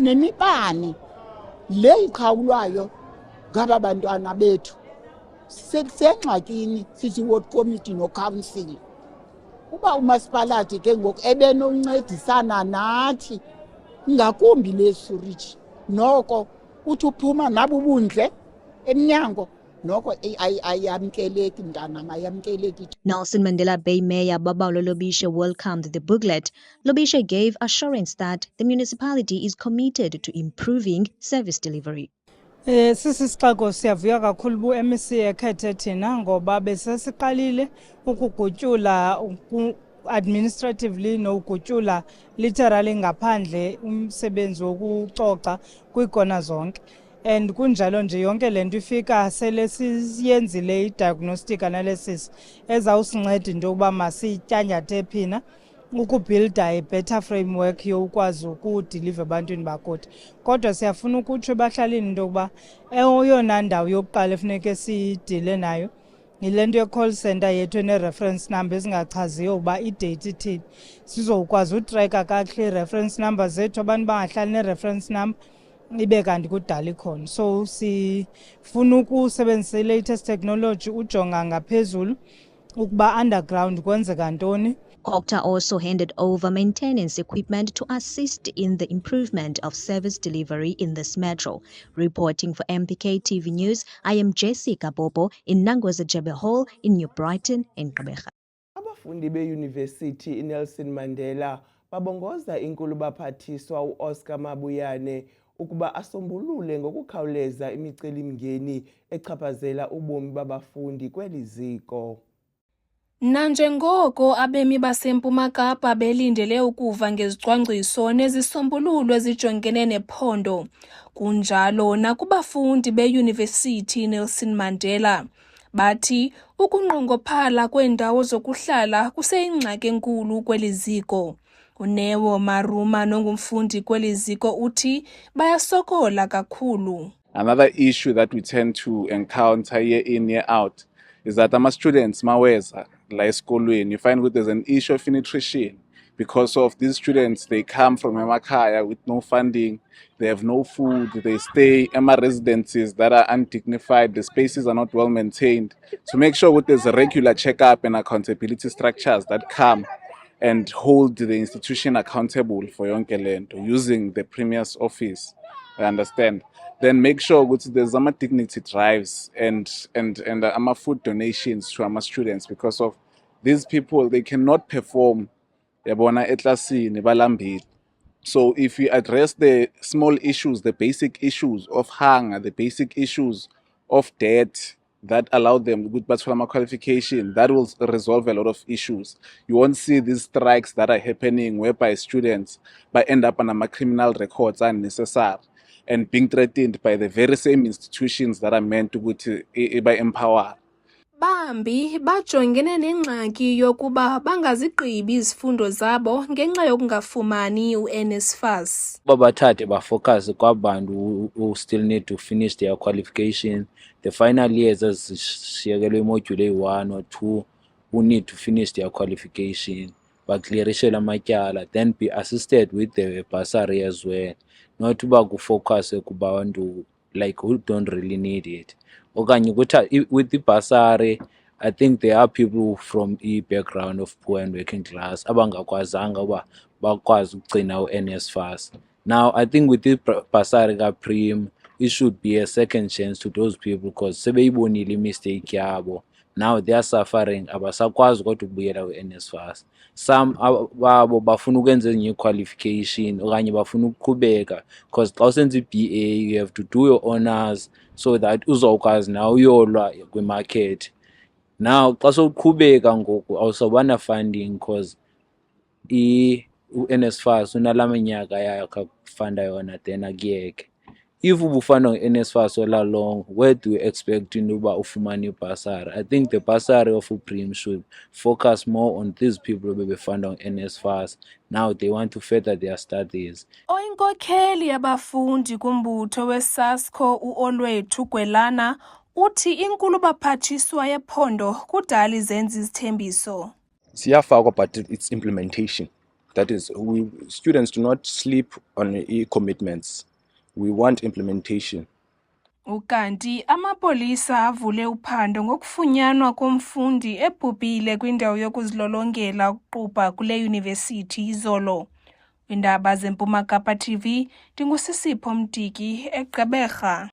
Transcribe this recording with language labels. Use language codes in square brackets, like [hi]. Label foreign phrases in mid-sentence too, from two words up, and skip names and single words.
[xh] nemibane le iqhawulwayo ngaba bantwana bethu sisengxakini sithi [en] ward committee [xh] no council uba umasipalati ke ngoku ebenoncedisana nathi ngakumbi le surage noko uthi uphuma nabubundle eminyango noko ayamkeleki mntana mayamkeleki. [en] Nelson Mandela Bay Mayor Babalo Lobishe welcomed the booklet. Lobishe gave assurance that the municipality is committed to improving service delivery. [xh] Sisixeko siyavuya kakhulu bu-MEC ekhethe thina ngoba besesiqalile ukugutyula administratively nokugutyula literally ngaphandle umsebenzi wokucoca kwiikona zonke and kunjalo nje yonke lento ifika sele siyenzile i-diagnostic analysis ezawusinceda into yokuba masityantyathe phina ukubuilda [en] a-better framework [xh] yokwazi ukudiliva ebantwini bakuthi kodwa siyafuna ukutsho ebahlalini into yokuba eyona ndawo yokuqala efuneke sidile nayo yile nto ye- [en] call center [xh] yethu ene- [en] reference number [xh] ezingachaziyo uba idate ithini sizokwazi utreka kakuhle i- [en] reference number [xh] zethu abantu bangahlali ne- [en] reference number [xh] ibe kanti kudala ikhona so sifuna ukusebenzisa i- [en] latest technology [xh] ujonga ngaphezulu ukuba underground kwenzeka ntoni [en] Kokta also handed over maintenance equipment to assist in the improvement of service delivery in this metro. Reporting for MPK TV News, I am Jessica Bobo in Nangwaza Jebe Hall in New Brighton in Gqeberha. [xh] Abafundi beYunivesithi iNelson Mandela babongoza inkulu baphathiswa uOscar Mabuyane ukuba asombulule ngokukhawuleza imicelimngeni echaphazela ubomi babafundi kweli ziko. Nanjengoko abemi baseMpuma Kapa belindele ukuva ngezicwangciso nezisombululo ezijongene nephondo, kunjalo nakubafundi beYunivesithi Nelson Mandela. Bathi ukunqongophala kweendawo zokuhlala kuseyingxaki enkulu kweli ziko. uNeo Maruma nongumfundi kweli ziko uthi bayasokola kakhulu. [en] Another issue that we tend to encounter year in, year out is that students [xh] maweza la esikolweni, [en] you find that there's an issue of nutrition because of these students. They come from emakhaya with no funding, they have no food, they stay in residences that are undignified, the spaces are not well maintained. To make sure that there's a regular checkup and accountability structures that come and hold the institution accountable for [xh] yonke lento [en] using the Premier's office, I understand. Then make sure that there's some dignity drives and food donations to our students, because of these people, they cannot perform. So if we address the small issues, the basic issues of hunger, the basic issues of debt that allow them good qualification, that will resolve a lot of issues. You won't see these strikes that are happening whereby students end up on criminal records unnecessary and being threatened by the very same institutions that are meant to empower. [xh] Bambi bajongene nengxaki yokuba bangazigqibi izifundo zabo ngenxa yokungafumani uNSFAS. Babathathe bafocus kwabantu [en] who still need to finish their qualification. The final years azishiyekelwe module 1 or 2 who need to finish their qualification, [xh] baclearishe lamatyala, [en] then be assisted with the bursary as well. Not [xh] uba kufocus kubantu [en] like who don't really need it. Okanye with the bursary, I think there are people from a background of poor and working class [xh] abangakwazanga uba bakwazi ukugcina uNSFAS. [en] Now I think with the bursary kaPrim, it should be a second chance to those people because [xh] sebeyibonile mistake yabo. [en] Now they are suffering, [xh] abasakwazi kodwa ukubuyela uNSFAS. Some babo bafuna ukwenza [en] new qualification [xh] okanye bafuna ukuqhubeka because xa usenza iBA [en] you have to do your honors so that [xh] uzokwazi na uyolwa kwimarket. Now xa soqhubeka ngoku awusabana funding because uNSFAS unalamanyaka yakufunda yona then akuyeke. [en] If [xh] ubufana uNSFAS [en] all along, where do you expect [xh] uba ufumane [en] bursary? I think the bursary of uPrim should focus more on these people who [xh] befunda uNSFAS. [en] Now they want to further their studies. [xh] Oyinkokheli yabafundi kumbutho weSASCO uOlwethu Gwelana uthi inkulu baphathiswa yephondo kudala izenza izithembiso. Siyafakwa, [en] but it's implementation. That is, students do not sleep on commitments. We want implementation. [xh] Ukanti amapolisa avule uphando ngokufunyanwa komfundi ebhubhile kwindawo yokuzilolongela ukuqubha kule yunivesithi izolo. Indaba zeMpuma Kapa TV, ndingusisipho Mdiki eGqeberha.